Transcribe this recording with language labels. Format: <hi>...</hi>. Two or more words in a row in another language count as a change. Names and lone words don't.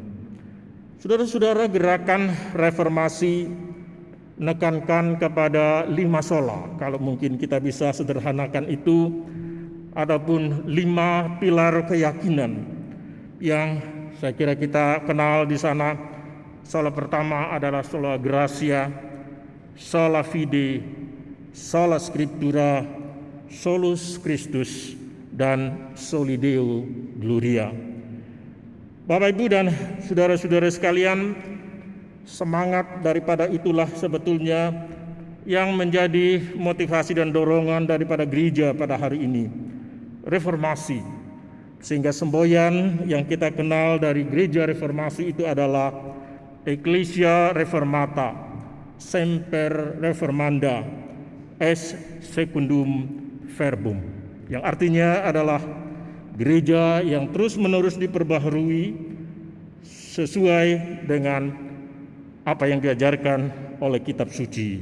<id>Saudara-saudara, gerakan reformasi menekankan kepada 5 sola, kalau mungkin kita bisa sederhanakan itu, ataupun 5 pilar keyakinan yang saya kira kita kenal di sana. Sola pertama adalah</id> <la>sola gratia, sola fide, sola scriptura, solus Christus,</la> <id>dan</id> <la>soli Deo Gloria.</la> <id>Bapak, Ibu, dan saudara-saudara sekalian, semangat daripada itulah sebetulnya yang menjadi motivasi dan dorongan daripada gereja pada hari ini, reformasi. Sehingga semboyan yang kita kenal dari gereja reformasi itu adalah</id> <la>Ecclesia Reformata, Semper Reformanda, Es Secundum Verbum,</la> <id>yang artinya adalah gereja yang terus-menerus diperbaharui sesuai dengan apa yang diajarkan oleh kitab suci.</id>